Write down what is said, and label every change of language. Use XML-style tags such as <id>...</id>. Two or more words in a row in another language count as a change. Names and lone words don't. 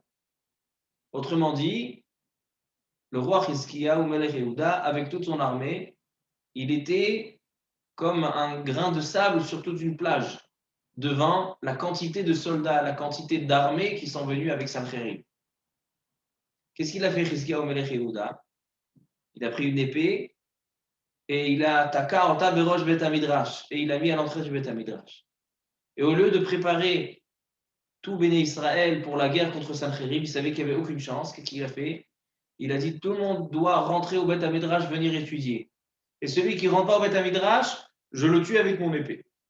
<fr>Autrement dit, le roi Chizkiyahu</fr> <he>מלך יהודה,</he> <fr>avec toute son armée, il était comme un grain de sable sur toute une plage, devant la quantité de soldats, la quantité d'armées qui sont venus avec Sancherib. Qu'est-ce qu'il a fait Chizkiyahu</fr> <he>מלך יהודה?</he> <fr>Il a pris une épée et il a</fr> <he>תקע אותה בראש בית המדרש</he> <fr>et il a mis à l'entrée du</fr> <he>בית המדרש.</he> <fr>Et au lieu de préparer tout</fr> <he>בני ישראל</he> <fr>pour la guerre contre Sancherib, il savait qu'il n'y avait aucune chance. Qu'est-ce qu'il a fait? Il a dit tout le monde doit rentrer au</fr> <he>בית המדרש,</he> <fr>venir étudier. et celui qui ne rentre pas au</fr> <he>בית מדרש,</he> <fr>je le tue avec mon épée.</fr>